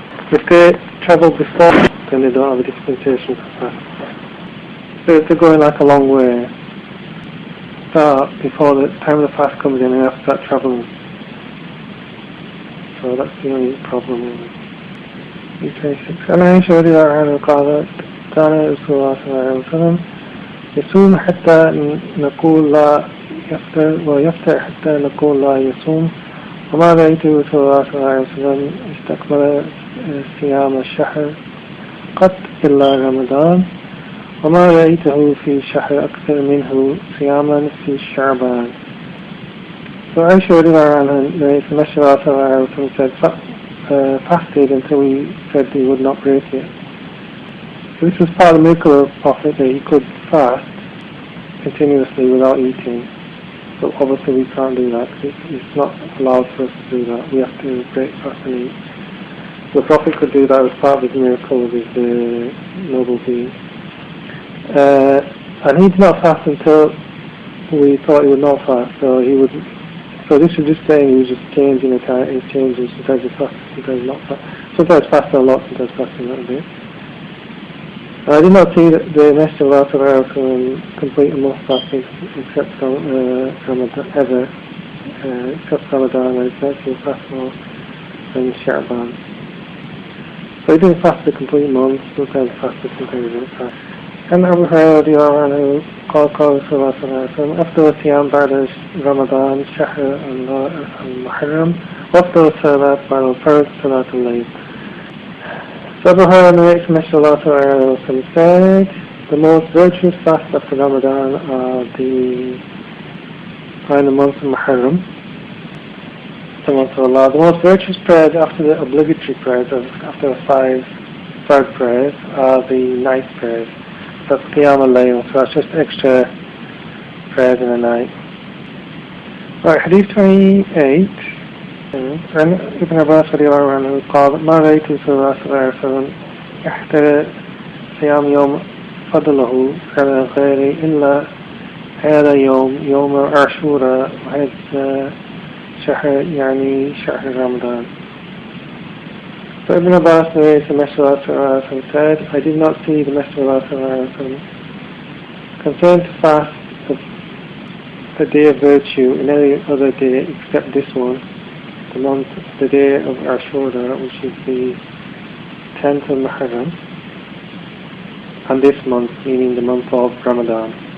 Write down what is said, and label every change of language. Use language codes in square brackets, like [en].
[en] If they travel before, then they don't have a dispensation for fast. So if they're going like a long way, start before the time of the fast comes in and they have to start travelling. So that's the only problem really. 26. [ar] أنا عائشة رضي الله عنها قالت كان رسول الله صلى الله عليه وسلم يصوم حتى نقول لا يفطر ويفطر حتى نقول لا يصوم وما رأيت رسول الله صلى الله عليه وسلم استكمل صيام الشهر قط إلا رمضان وما رأيته في شهر أكثر منه صياما في شعبان. [en] So Aisha [ar] رضي الله عنها [en] narrates the Messenger of Allah [ar] صلى الله عليه وسلم [en] said fasted until he said he would not break it. So this was part of the miracle of the Prophet, that he could fast continuously without eating. So obviously we can't do that because it's not allowed for us to do that. We have to break fast and eat. the Prophet could do that as part of his miracle of his noble being. And he did not fast until we thought he would not fast, so he would. So this is just saying he was just changing the time. He's changing, sometimes he fasts, sometimes not fast. Sometimes fasting a lot, sometimes fasting a little bit. I did not see that the Messenger of Allah complete a month fasting except Ramadan ever, except Ramadan, and it's actually fast more than Sha'ban. So he didn't fast the complete month, sometimes fasted, sometimes he didn't fast. And Abu Hurairah radiallahu anhu [ar] قال رسول الله صلى الله عليه وسلم أفضل الصيام بعد رمضان شهر المحرم وأفضل الصلاة بعد الفرض صلاة الليل. [en] So Abu Hurairah narrates Messenger of Allah [ar] صلى الله عليه وسلم [en] said, the most virtuous fast after Ramadan are in the month of Muharram, the month of Allah. The most virtuous prayers after the obligatory prayers, after the five third prayers, are the night prayers. That's Qiyam al-Layl, so that's just extra prayers in the night. Right, Hadith 28. [ar] عن ابن عباس رضي الله عنه قال ما رأيت رسول الله صلى الله عليه وسلم احترى صيام يوم فضله على غيره إلا هذا يوم عاشوراء وهذا شهر يعني شهر رمضان. [en] So Ibn Abbas narrates the Messenger of Allah said, I did not see the Messenger of Allah concerned to fast the day of virtue in any other day except this one, the day of Ashura, which is the 10th of Muharram, and this month, meaning the month of Ramadan.